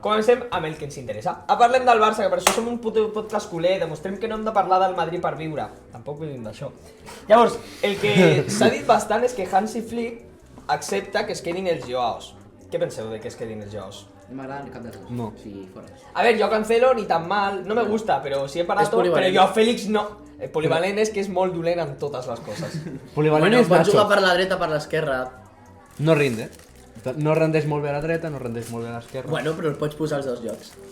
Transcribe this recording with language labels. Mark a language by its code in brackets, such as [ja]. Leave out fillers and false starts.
[ca] Comencem amb el que ens interessa. Parlem del Barça, que per això som un puto podcast culer. Demostrem que no hem de parlar del Madrid per viure. Tampoc vivim d'això. Llavors, el que s'ha dit bastant és que Hansi Flick accepta que es quedin els Joaos. Què penseu de que es quedin els Joaos? No m'agrada cap dels dos. No. Sí, fora. [es] A ver, yo Cancelo ni tan mal, no me gusta, pero sí he parado, [ca] Es polivalent. [es] pero yo a Félix no. [ca] El polivalent és que és molt dolent en totes les coses. Polivalent Bueno, és pot Nacho. jugar per la dreta, per l'esquerra. [es] No rinde. [ca] No rendeix molt bé a la dreta, no rendeix molt bé a l'esquerra. Bueno, però el pots posar als dos llocs.